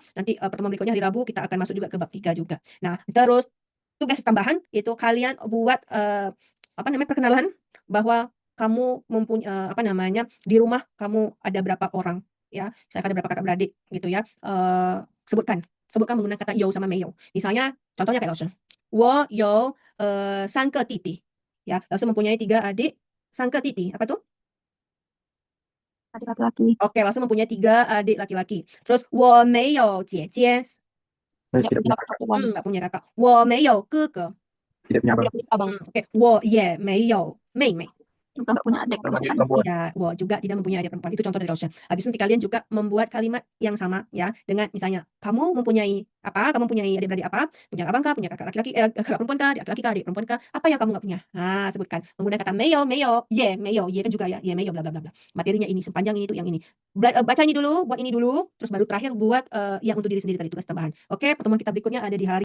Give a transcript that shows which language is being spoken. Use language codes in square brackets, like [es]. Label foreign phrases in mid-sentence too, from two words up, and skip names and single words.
[id] Nanti pertemuan berikutnya hari Rabu kita akan masuk juga ke bab 3 juga. Nah, terus tugas tambahan itu kalian buat perkenalan bahwa kamu mempunyai di rumah kamu ada berapa orang ya. Saya ada berapa kakak beradik gitu ya. Sebutkan menggunakan kata 有 sama 没有. Misalnya contohnya kayak langsung [zh] 我有3个弟弟 [id] ya. Langsung mempunyai 3 adik, [zh] 3 个弟弟. [id] Apa tuh? Adik laki-laki. Oke, langsung mempunyai 3 adik laki-laki. [zh] Terus 我没有姐姐. [id] Saya tidak punya kakak. Nggak punya kakak. [zh] 我没有哥哥. [id] Tidak punya abang. Abang. Oke, [zh] 我也没有妹妹. [id] Juga nggak punya adik Adik perempuan. perempuan. Tidak, juga tidak mempunyai adik perempuan. Itu contoh dari Rausya. Habis itu nanti kalian juga membuat kalimat yang sama ya dengan misalnya kamu mempunyai apa? Kamu mempunyai adik-beradik apa? Punya abang kah? Punya kakak laki-laki, kakak perempuan kah? Adik laki kah? Adik perempuan kah? Apa yang kamu nggak punya? Nah, sebutkan menggunakan kata 没有 ye 没有 ye kan juga ya, ye 没有 bla bla bla bla. Materinya ini sepanjang ini tuh yang ini. Baca ini dulu, buat ini dulu, terus baru terakhir buat yang untuk diri sendiri tadi tugas tambahan. Oke, pertemuan kita berikutnya ada di hari